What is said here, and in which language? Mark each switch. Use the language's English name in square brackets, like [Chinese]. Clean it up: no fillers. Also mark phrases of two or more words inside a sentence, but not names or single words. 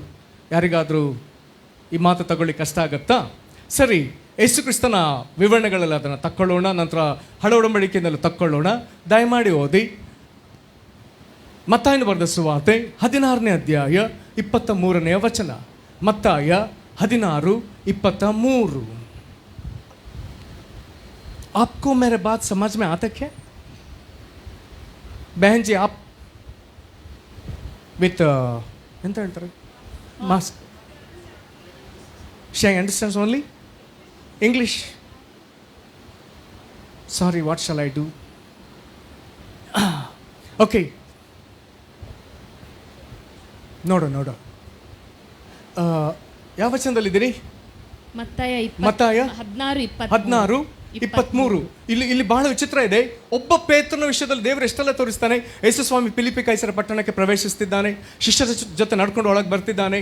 [Kannada] ಯಾರಿಗಾದರೂ ಈ ಮಾತು ತಗೊಳ್ಳಿ ಕಷ್ಟ ಆಗತ್ತಾ? ಸರಿ, ಯೇಸು ಕ್ರಿಸ್ತನ ವಿವರಣೆಗಳಲ್ಲಿ ಅದನ್ನು ತಕ್ಕೊಳ್ಳೋಣ, ನಂತರ ಹಳೆ ಒಡಂಬಡಿಕೆಯಿಂದಲೂ ತಕ್ಕೊಳ್ಳೋಣ. ದಯಮಾಡಿ ಓದಿ ಮತ್ತಾಯನು ಬರೆದ ಸುವಾರ್ತೆ 16ನೇ ಅಧ್ಯಾಯ 23ನೇ ವಚನ. ಮತ್ತಾಯ 16:23. [Hindi] आपको मेरे बात समझ में आता क्या बहन जी? [Kannada] आप विथ ಎಂತ ಹೇಳ್ತಾರೆ, ಮಾಸ್ಕ್. [English] She understands only English. Sorry, what shall I do? Okay. [Kannada] ನೋಡು ಯಾವ ವಚನದಲ್ಲಿದ್ದೀರಿ? ಮತ್ತಾಯ 16:20. 23. ಇಲ್ಲಿ ಬಹಳ ವಿಚಿತ್ರ ಇದೆ. ಒಬ್ಬ ಪೇತ್ರನ ವಿಷಯದಲ್ಲಿ ದೇವರು ಎಷ್ಟೆಲ್ಲ ತೋರಿಸ್ತಾನೆ. ಯೇಸು ಸ್ವಾಮಿ ಫಿಲಿಪ್ಪಿ ಕೈಸರ ಪಟ್ಟಣಕ್ಕೆ ಪ್ರವೇಶಿಸ್ತಿದ್ದಾನೆ, ಶಿಷ್ಯರ ಜೊತೆ ನಡ್ಕೊಂಡು ಒಳಗೆ ಬರ್ತಿದ್ದಾನೆ.